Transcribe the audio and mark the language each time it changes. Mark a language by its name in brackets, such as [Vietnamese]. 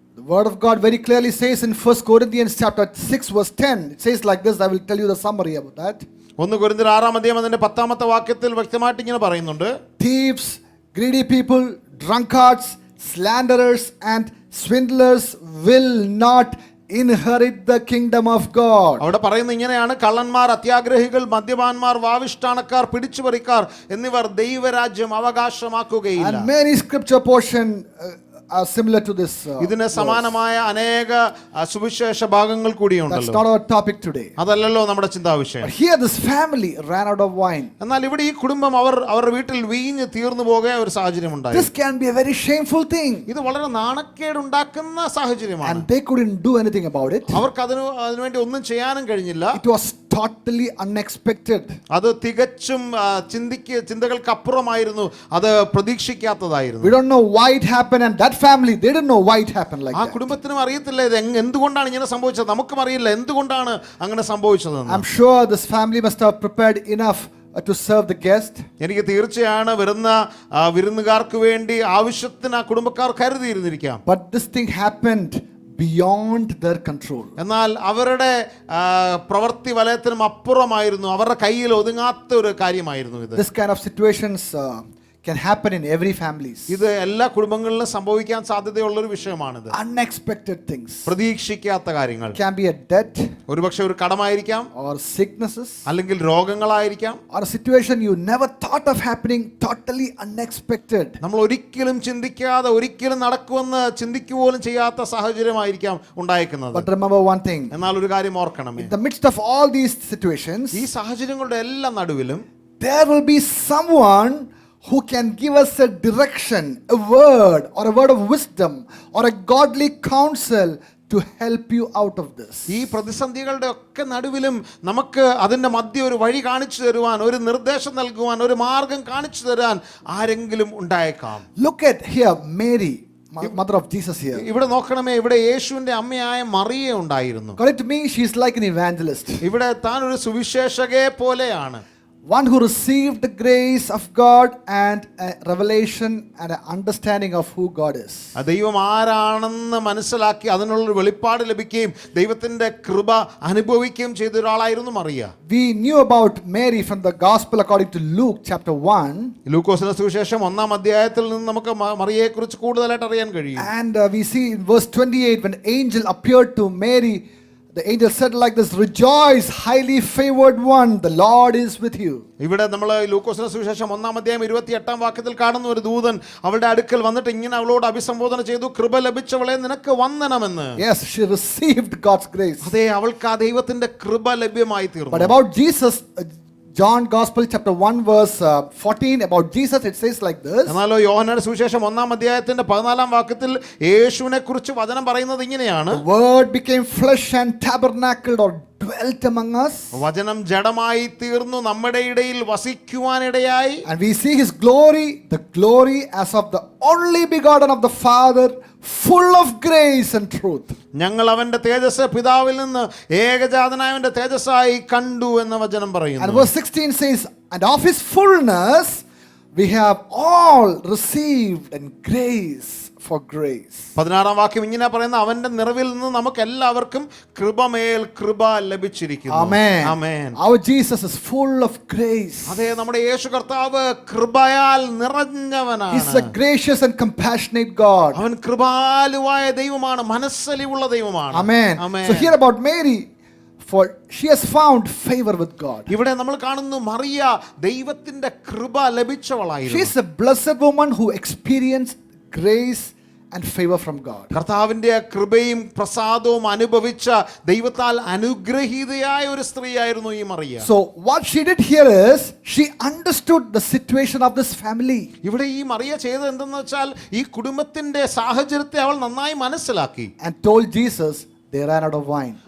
[English] The word of God very clearly says in 1 Corinthians chapter 6 verse 10, it says like this. I will tell you the summary about that. [Malayalam] 1 കൊരിന്ത്യർ 6-ാം അധ്യായം അതിന്റെ 10-ാമത്തെ വാക്യത്തിൽ വ്യക്തമായിട്ട് ഇങ്ങനെ പറയുന്നുണ്ട്: [English] Thieves, greedy people, drunkards, slanderers and swindlers will not inherit the kingdom of God. [Malayalam] അവിടെ പറയുന്നത് ഇങ്ങനെയാണ്: കള്ളന്മാർ, അത്യാഗ്രഹികൾ, മദ്യപാന്മാർ, വാവിഷ്ഠാനക്കാർ, പിടിച്ചുപറിക്കാർ എന്നിവർ ദൈവരാജ്യം അവകാശമാക്കുകയില്ല. [English] And many scripture portion are similar to this. [Malayalam] ഇതിന് സമാനമായ അനേക സുവിശേഷ ഭാഗങ്ങൾ [English] That's [Malayalam] കൂടിയുണ്ടല്ലോ. [English] not our topic today. [Malayalam] അതല്ലല്ലോ നമ്മുടെ ചിന്താവിഷയം. [English] But here this family ran out of wine. [Malayalam] എന്നാൽ ഇവിടെ ഈ കുടുംബം അവരുടെ വീട്ടിൽ വീഞ്ഞ് തീർന്നു പോകെ ഒരു സാഹചര്യം ഉണ്ടായി. [English] This can be a very shameful thing. [Malayalam] ഇത് വളരെ നാണക്കേടുണ്ടാക്കുന്ന സാഹചര്യമാണ്. [English] And they couldn't do anything about it. [Malayalam] അവർക്ക് അതിനുവേണ്ടി ഒന്നും ചെയ്യാനും കഴിഞ്ഞില്ല. [English] It was totally unexpected. [Malayalam] അത് തികച്ചും ചിന്തകൾക്കപ്പുറമായിരുന്നു. അത് പ്രതീക്ഷിക്കാത്തതായിരുന്നു. [English] We don't know why it happened, and that family, they didn't know why it happened like [Malayalam] ആ [English] that. [Malayalam] കുടുംബത്തിനും അറിയത്തില്ല ഇത് എന്തുകൊണ്ടാണ് ഇങ്ങനെ സംഭവിച്ചത്. നമുക്കും അറിയില്ല എന്തുകൊണ്ടാണ് അങ്ങനെ സംഭവിച്ചതെന്ന്. [English] I'm sure this family must have prepared enough to serve the guest. [Malayalam] എനിക്ക് തീർച്ചയാണ് വരുന്ന വിരുന്നുകാർക്ക് വേണ്ടി ആവശ്യത്തിന് ആ കുടുംബക്കാർ കരുതിയിരുന്നിരിക്കാം. [English] But this thing happened beyond their control. [Malayalam] എന്നാൽ അവരുടെ പ്രവൃത്തി വലയത്തിനും അപ്പുറമായിരുന്നു, അവരുടെ കയ്യിൽ ഒതുങ്ങാത്ത ഒരു കാര്യമായിരുന്നു ഇത്. [English] This kind of situations can happen in every families. [Malayalam] ഇത് എല്ലാ കുടുംബങ്ങളിലും സംഭവിക്കാൻ സാധ്യതയുള്ള ഒരു വിഷയമാണിത്. [English] Unexpected things. [Malayalam] പ്രതീക്ഷിക്കാത്ത കാര്യങ്ങൾ. [English] Can be a debt, [Malayalam] ഒരുപക്ഷെ ഒരു കടമായിരിക്കാം, [English] or sicknesses, [Malayalam] അല്ലെങ്കിൽ രോഗങ്ങളായിരിക്കാം, [English] or a situation you never thought of happening, totally unexpected. [Malayalam] നമ്മൾ ഒരിക്കലും ചിന്തിക്കാതെ ഒരിക്കലും നടക്കുമെന്ന് ചിന്തിക്കുപോലും ചെയ്യാത്ത സാഹചര്യമായിരിക്കാം ഉണ്ടായിരിക്കുന്നത്. [English] But remember one thing. [Malayalam] എന്നാൽ ഒരു കാര്യം ഓർക്കണം, [English] In the midst of all these situations, [Malayalam] ഈ സാഹചര്യങ്ങളുടെ എല്ലാ നടുവിലും [English] there will be someone who can give us a direction, a word, or a word of wisdom, or a godly counsel to help you out of this. [Malayalam] ഈ പ്രതിസന്ധികളുടെ ഒക്കെ നടുവിലും നമുക്ക് അതിന്റെ മധ്യ ഒരു വഴി കാണിച്ചു തരുവാൻ, ഒരു നിർദ്ദേശം നൽകുവാൻ, ഒരു മാർഗം കാണിച്ചു തരാൻ ആരെങ്കിലും ഉണ്ടായേക്കാം. [English] Look at here, Mary, mother of Jesus here. [Malayalam] ഇവിടെ നോക്കണമേ, ഇവിടെ യേശുവിന്റെ അമ്മയായ മറിയ ഉണ്ടായിരുന്നു. [English] According to me, she is like an evangelist, [Malayalam] ഇവിടെ താൻ ഒരു സുവിശേഷകയെ പോലെയാണ്. [English] one who received the grace of God and a revelation and an understanding of who God is. [Malayalam] ദൈവം ആരാണെന്ന് മനസ്സിലാക്കി അതിനുള്ളൊരു വെളിപ്പാട് ലഭിക്കുകയും ദൈവത്തിന്റെ കൃപ അനുഭവിക്കുകയും ചെയ്ത ഒരാളായിരുന്നു Mariya. [English] We knew about Mary from the gospel according to Luke chapter 1. [Malayalam] ലൂക്കോസിന്റെ സുവിശേഷം 1-ാം അധ്യായത്തിൽ നിന്ന് നമുക്ക് മറിയയെ കുറിച്ച് കൂടുതലായിട്ട് അറിയാൻ കഴിയും. [English] And we see in verse 28 when angel appeared to Mary, the angel said like this, "Rejoice, highly favored one, the Lord is with you." [Malayalam] ഇവിടെ നമ്മൾ ലൂക്കോസിന്റെ സുവിശേഷം 1-ാം അധ്യായം 28-ാം വാക്യത്തിൽ കാണുന്ന ഒരു ദൂതൻ അവളുടെ അടുക്കൽ വന്നിട്ട് ഇങ്ങനെ അവളോട് അഭിസംബോധന ചെയ്തു, കൃപ ലഭിച്ചവളെ നിനക്ക് വന്ദനമെന്ന്. [English] Yes, she received God's grace. [Malayalam] അതെ, അവൾക്ക് ആ ദൈവത്തിന്റെ കൃപ ലഭ്യമായി തീർന്നു. [English] But about Jesus, John Gospel chapter 1 verse 14, about Jesus it says like this. [Malayalam] എന്നാലോ യോഹന്നാന്റെ സുവിശേഷം 1-ാം അധ്യായത്തിന്റെ 14-ാം വാക്യത്തിൽ യേശുവിനെ കുറിച്ച് വചനം പറയുന്നത് ഇങ്ങനെയാണ്. [English] The word became flesh and tabernacled or dwelt among us. [Malayalam] വചനം ജഡമായി തീർന്നു, നമ്മുടെ ഇടയിൽ വസിക്കുവാനിടയായി. [English] And we see his glory, the glory as of the only begotten of the Father, full of grace and truth. [Malayalam] ഞങ്ങൾ അവന്റെ തേജസ് പിതാവിൽ നിന്ന് ഏകജാതനായവന്റെ തേജസ്സായി കണ്ടു എന്ന വചനം [English] And [Malayalam] പറയുന്നു. [English] verse 16 says, "And of his fullness we have all received and grace for grace." [Malayalam] 16-ാം വാക്യം ഇങ്ങനെ പറയുന്ന, അവന്റെ നിറവിൽ നിന്ന് നമുക്ക് എല്ലാവർക്കും കൃപമേൽ കൃപ ലഭിച്ചിരിക്കുന്നു. [English] Amen. [Malayalam] Amen. [English] Our Jesus is full of grace. [Malayalam] അതെ, നമ്മുടെ യേശു കർത്താവ് കൃപയാൽ [English] He's [Malayalam] നിറഞ്ഞവനാണ്. [English] a gracious and compassionate God. [Malayalam] അവൻ കൃപാലുവായ ദൈവമാണ്, മനസ്സലിവുള്ള ദൈവമാണ്. [English] Amen. [Malayalam] Amen. [English] So here about Mary, for she has found favor with God. [Malayalam] ഇവിടെ നമ്മൾ കാണുന്നു മറിയ ദൈവത്തിന്റെ കൃപ [English] She [Malayalam] ലഭിച്ചവളായിരുന്നു. [English] is a blessed woman who experienced grace and favor from God. [Malayalam] കർത്താവിന്റെ കൃപയും പ്രസാദവും അനുഭവിച്ച ദൈവത്താൽ അനുഗ്രഹീതയായ ഒരു സ്ത്രീയായിരുന്നു ഈ Mariya. [English] So what she did here is she understood the situation of this family. [Malayalam] ഇവിടെ ഈ മറിയ ചെയ്തത് എന്തെന്ന് വെച്ചാൽ ഈ കുടുംബത്തിന്റെ സാഹചര്യത്തെ അവൾ നന്നായി മനസ്സിലാക്കി. [English] And told Jesus they ran out of wine.